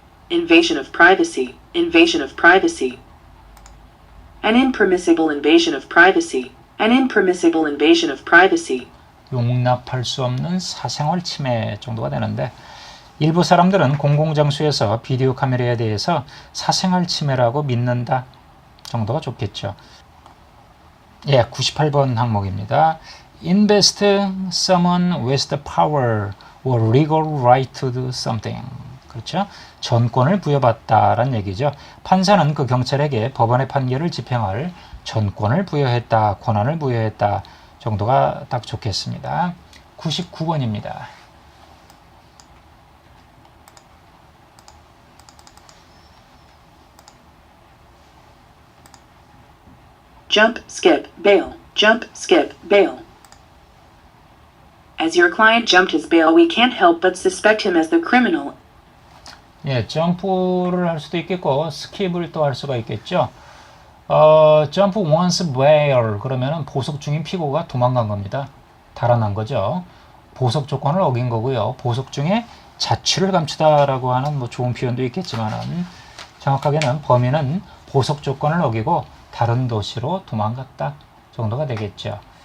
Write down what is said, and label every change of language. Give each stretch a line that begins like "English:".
English: Invasion of privacy. Invasion of privacy. An impermissible invasion of privacy. An impermissible invasion of privacy.
Korean: 용납할 수 없는 사생활 침해 정도가 되는데 일부 사람들은 공공장소에서 비디오 카메라에 대해서 사생활 침해라고 믿는다 정도가 좋겠죠. 예, 98번 항목입니다.
English: Invest someone with the power or legal right to do something.
Korean: 그렇죠? 전권을 부여받다라는 얘기죠. 판사는 그 경찰에게 법원의 판결을 집행할 전권을 부여했다, 권한을 부여했다 정도가 딱 좋겠습니다. 99번입니다.
English: Jump, skip, bail. Jump, skip, bail. As your client jumped his bail, we can't help but suspect him as the criminal.
Korean: 예, 점프를 할 수도 있겠고 스킵을 또 할 수가 있겠죠. 점프
English: once bail
Korean: 그러면은 보석 중인 피고가 도망간 겁니다. 달아난 거죠. 보석 조건을 어긴 거고요. 보석 중에 자취를 감추다라고 하는 뭐 좋은 표현도 있겠지만은 정확하게는 범인은 보석 조건을 어기고 다른 도시로 도망갔다 정도가 되겠죠.